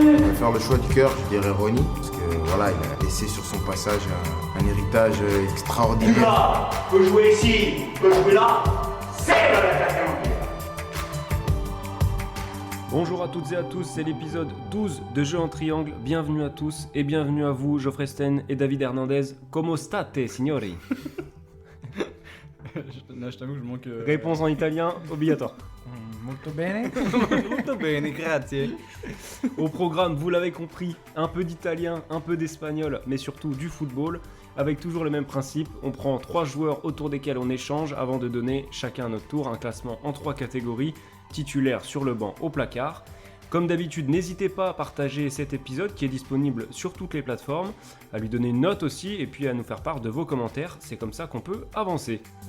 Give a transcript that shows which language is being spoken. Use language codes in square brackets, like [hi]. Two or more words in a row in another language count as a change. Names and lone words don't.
[fr] Je vais faire le choix du cœur, je dirais Ronny, parce que voilà, il a laissé sur son passage un héritage extraordinaire. Là, peut jouer ici, peut jouer là, c'est la Bonjour à toutes et à tous, c'est l'épisode 12 de Jeux en triangle. Bienvenue à tous et bienvenue à vous, Geoffrey Sten et David Hernandez. [it] Como state, signori? [fr] Là, je t'avoue que je manque. Réponse en italien obligatoire. [it] Molto bene. Molto bene, grazie. [fr] Au programme, vous l'avez compris, un peu d'italien, un peu d'espagnol, mais surtout du football. Avec toujours le même principe, on prend 3 joueurs autour desquels on échange avant de donner chacun à notre tour un classement en 3 catégories. Titulaire sur le banc, au placard. Comme d'habitude, n'hésitez pas à partager cet épisode qui est disponible sur toutes les plateformes, à lui donner une note aussi et puis à nous faire part de vos commentaires, c'est comme ça qu'on peut avancer.